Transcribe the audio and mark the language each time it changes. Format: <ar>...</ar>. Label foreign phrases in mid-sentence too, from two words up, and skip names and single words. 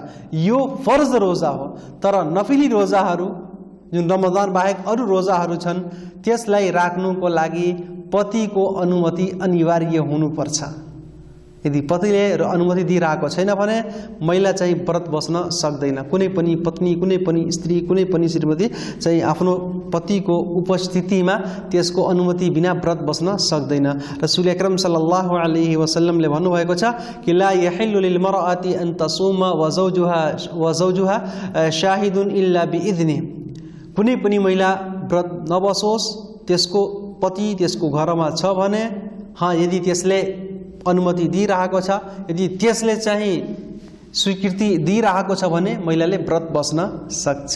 <ne>यो फर्ज रोजा हो, तर नफिली रोजाहरू जुन रमजान बाहेक अरू रोजाहरू छन् त्यसलाई राख्नुको लागि पतिको अनुमति अनिवार्य हुनुपर्छ। यदि पतिले अनुमति दिइरहेको छैन भने महिला चाहिँ व्रत बस्न सक्दैन। कुनै पनि पत्नी, कुनै पनि स्त्री, कुनै पनि श्रीमती चाहिँ आफ्नो पतिको उपस्थितिमा त्यसको अनुमति बिना व्रत बस्न सक्दैन।</ne> <ar>رسول أكرم صلى الله عليه وسلم</ar> <ne>भन्नुभएको छ कि</ne> <ar>لا يحل للمرأة أن تصوم وزوجها شاهد إلا بإذنه.</ar> <ne>कुनै पनि महिला व्रत नबसोस्, त्यसको पति त्यसको घरमा छ भने, यदि त्यसले अनुमति दिइरहेको छ, यदि त्यसले चाहिँ स्वीकृति दिइरहेको छ भने महिलाले व्रत बस्न सक्छ।</ne>